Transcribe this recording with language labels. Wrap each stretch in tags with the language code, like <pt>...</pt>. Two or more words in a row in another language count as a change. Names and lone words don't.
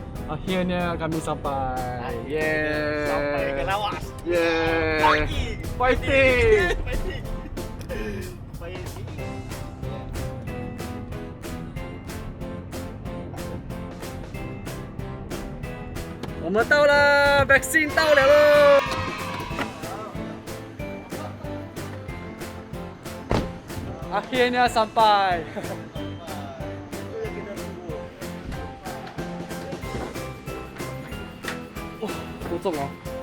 <ms>Akhirnya kami sampai. Sampai ke lawas. Fighting. Fighting.</ms> <zh>我们到了 ，vaccine 到了喽。</zh> <ms>Akhirnya sampai.</ms> <zh>哇，多重哦！</zh>